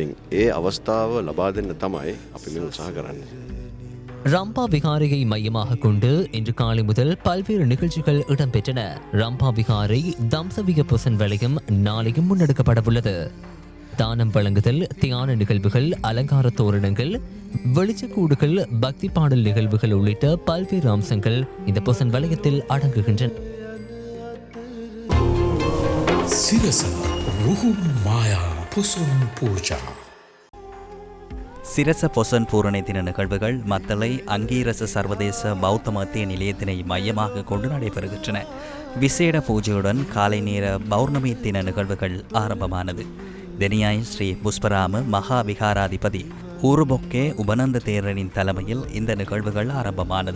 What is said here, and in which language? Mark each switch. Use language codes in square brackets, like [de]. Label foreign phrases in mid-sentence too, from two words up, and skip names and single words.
[ta] ரம்பா விகாரையை மையமாக கொண்டு இன்று காலை முதல் பல்வேறு நிகழ்ச்சிகள் இடம்பெற்றன. ரம்பா விகாரை தம்சவிக பொசன் வளையம் நாளையும் முன்னெடுக்கப்படவுள்ளது. தானம் வழங்குதல், தியான நிகழ்வுகள், அலங்கார தோரணங்கள், வெளிச்சக்கூடுகள், பக்தி பாடல் நிகழ்வுகள் உள்ளிட்ட பல்வேறு அம்சங்கள் இந்த பொசன் வளையத்தில் அடங்குகின்றன. [si] සිරස රුහුම් මායා පුසුම් පූජා [ta] சிரச பொசன் பூரணை தின நிகழ்வுகள் மத்தளை அங்கீரச சர்வதேச பௌத்த மத்திய நிலையத்தினை மையமாக கொண்டு நடைபெறுகின்றன. விசேட பூஜையுடன் காலை நேர பௌர்ணமி தின நிகழ்வுகள் ஆரம்பமானது. தெனியாய் ஸ்ரீ புஷ்பராம மகா விகாராதிபதி ஊருபொக்கே உபநந்த தேரரின் தலைமையில் இந்த நிகழ்வுகள் ஆரம்பமானது.